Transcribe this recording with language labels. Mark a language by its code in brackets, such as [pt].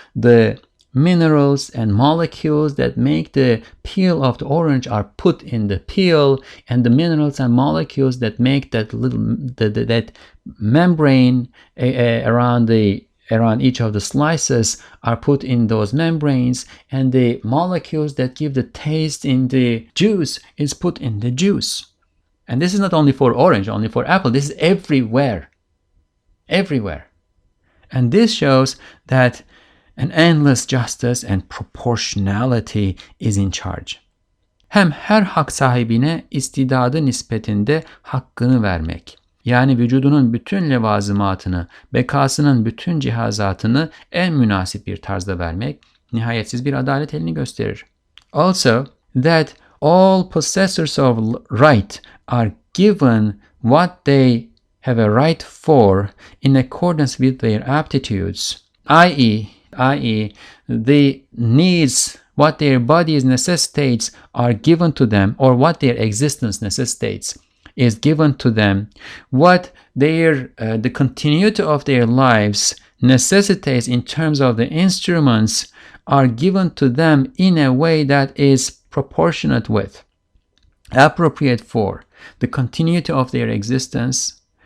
[en] The minerals and molecules that make the peel of the orange are put in the peel, and the minerals and molecules that make that little that membrane around each of the slices are put in those membranes, and the molecules that give the taste in the juice is put in the juice. And this is not only for orange, only for apple. This is everywhere. Everywhere. And this shows that an endless justice and proportionality is in charge. [tr] Hem her hak sahibine istidadı nispetinde hakkını vermek. Yani vücudunun bütün levazımatını, bekasının bütün cihazatını en münasip bir tarzda vermek, nihayetsiz bir adalet elini gösterir. [en] Also, that all possessors of right are given what they have a right for in accordance with their aptitudes, i.e., the needs, what their bodies necessitates are given to them, or what their existence necessitates is given to them, what their the continuity of their lives necessitates in terms of the instruments are given to them in a way that is proportionate with, appropriate for the continuity of their existence.